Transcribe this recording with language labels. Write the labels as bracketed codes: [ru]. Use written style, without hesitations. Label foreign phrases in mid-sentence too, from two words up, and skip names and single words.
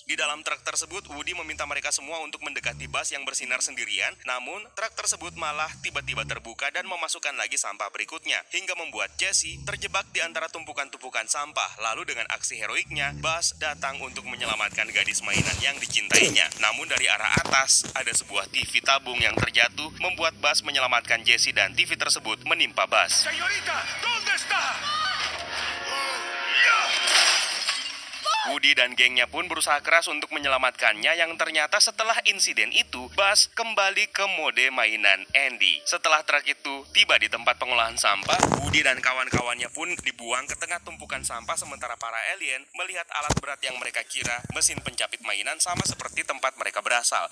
[id] Di dalam truk tersebut Woody meminta mereka semua untuk mendekati bus yang bersinar sendirian, namun truk tersebut malah tiba-tiba terbuka dan memasukkan lagi sampah berikutnya hingga membuat Jessie terjebak di antara tumpukan-tumpukan sampah. Lalu dengan aksi heroiknya, Buzz datang untuk menyelamatkan gadis mainan yang dicintainya. Namun dari arah atas, ada sebuah TV tabung yang terjatuh, membuat Buzz menyelamatkan Jessie dan TV tersebut menimpa Buzz. [es] Señorita, ¿dónde está? [id] Woody dan gengnya pun berusaha keras untuk menyelamatkannya yang ternyata setelah insiden itu, Buzz kembali ke mode mainan Andy. Setelah truk itu tiba di tempat pengolahan sampah, Woody dan kawan-kawannya pun dibuang ke tengah tumpukan sampah sementara para alien melihat alat berat yang mereka kira mesin pencapit mainan sama seperti tempat mereka berasal.